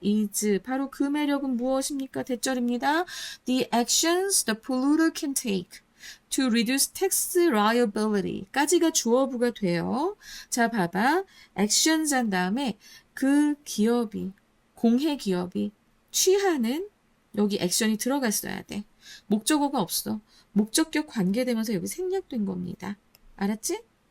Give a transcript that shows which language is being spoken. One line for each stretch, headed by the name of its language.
Korean: is 바로 그 매력은 무엇입니까? 대절입니다.
English: The actions the polluter can take to reduce tax liability
Korean: 까지가 주어부가 돼요. 자, 봐봐. actions 한 다음에 그 공해 기업이 취하는 여기 액션이 들어갔어야 돼. 목적어가 없어. 목적격 관계되면서 여기 생략된 겁니다. 알았지?